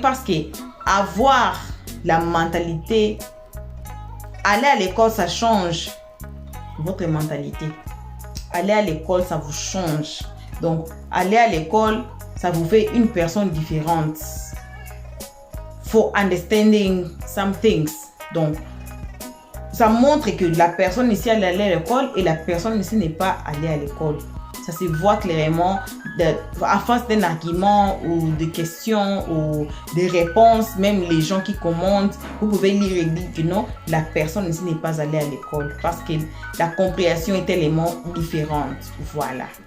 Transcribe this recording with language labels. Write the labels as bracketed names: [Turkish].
[French] Parce que avoir la mentalité, aller à l'école, ça change votre mentalité. Aller à l'école, ça vous change. Donc, aller à l'école, ça vous fait une personne différente. [English] For understanding some things. [French] Donc, ça montre que la personne ici elle est allée à l'école et la personne ici n'est pas allée à l'école. Ça se voit clairement à face d'un argument ou de questions ou des réponses. Même les gens qui commentent, vous pouvez lire et dire que non, la personne ici n'est pas allée à l'école parce que la compréhension est tellement différente. Voilà.